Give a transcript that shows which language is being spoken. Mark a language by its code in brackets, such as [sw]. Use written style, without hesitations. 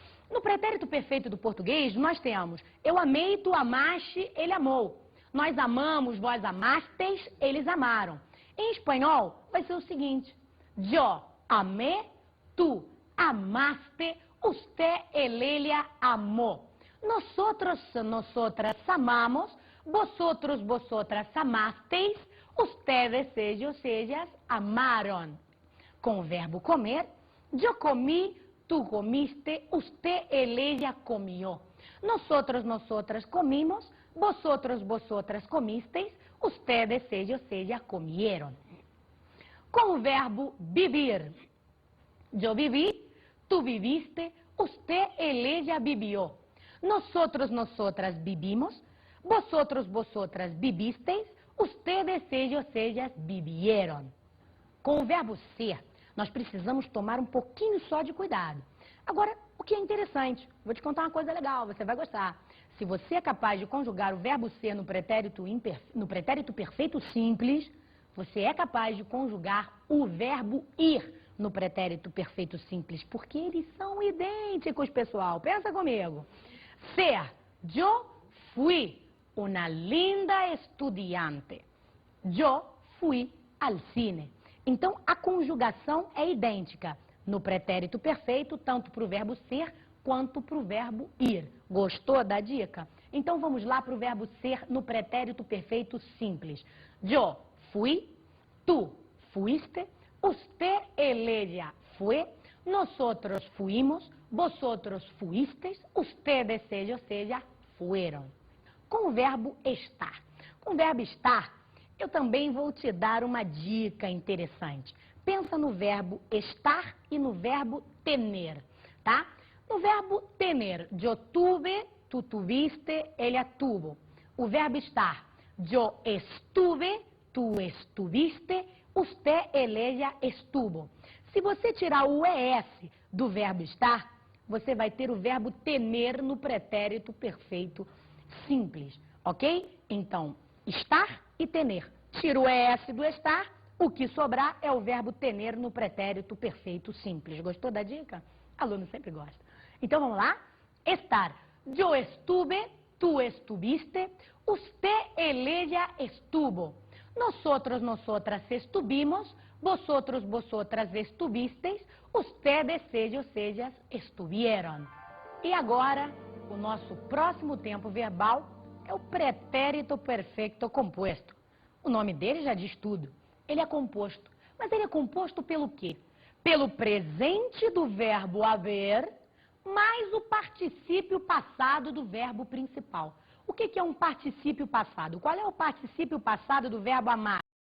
[pt] No pretérito perfeito do português, nós temos eu amei, tu amaste, ele amou. Nós amamos, vós amastes, eles amaram. Em espanhol, vai ser o seguinte: [es] yo amé, tu amaste, usted, ella amó. Nosotros, nosotras amamos, vosotros, vosotras amasteis, ustedes, ellas amaron. [pt] Com o verbo comer, [es] yo comí, tú comiste, usted, ella comió. Nosotros, nosotras comimos, vosotros, vosotras comisteis, ustedes, ellas comieron. [pt] Com o verbo vivir, [es] yo viví, tú viviste, usted, ella vivió. Nosotros, nosotras vivimos, vosotros, vosotras vivisteis, ustedes, ellas vivieron. [pt] Com o verbo ser, nós precisamos tomar um pouquinho só de cuidado. Agora, o que é interessante, vou te contar uma coisa legal, você vai gostar. Se você é capaz de conjugar o verbo ser no pretérito perfeito simples, você é capaz de conjugar o verbo ir no pretérito perfeito simples, porque eles são idênticos, pessoal. Pensa comigo. [es] Ser, yo fui una linda estudiante. Yo fui al cine. [pt] Então, a conjugação é idêntica no pretérito perfeito, tanto para o verbo ser quanto para o verbo ir. Gostou da dica? Então, vamos lá para o verbo ser no pretérito perfeito simples. [es] Yo fui, tú fuiste, usted, ella fue, nosotros fuimos, vosotros fuisteis, ustedes, ellas fueron. [pt] Com o verbo estar. Com o verbo estar, eu também vou te dar uma dica interessante. Pensa no verbo estar e no verbo tener, tá? No verbo tener, [es] yo tuve, tú tuviste, ella tuvo. [pt] O verbo estar, [es] yo estuve, tú estuviste, usted, ella estuvo. [pt] Se você tirar o ES do verbo estar, você vai ter o verbo tener no pretérito perfeito simples, ok? Então, estar e tener. Tira o ES do estar, o que sobrar é o verbo tener no pretérito perfeito simples. Gostou da dica? Aluno sempre gosta. Então, vamos lá? Estar. [es] Yo estuve, tú estuviste, usted, ella estuvo. Nosotros, nosotras estuvimos, vosotros, vosotras estuvisteis, ustedes, ellas estuvieron. [pt] E agora, o nosso próximo tempo verbal é o pretérito perfeito composto. O nome dele já diz tudo. Ele é composto. Mas ele é composto pelo quê? Pelo presente do verbo haver, mais o particípio passado do verbo principal. O que é um particípio passado? Qual é o particípio passado do verbo amar?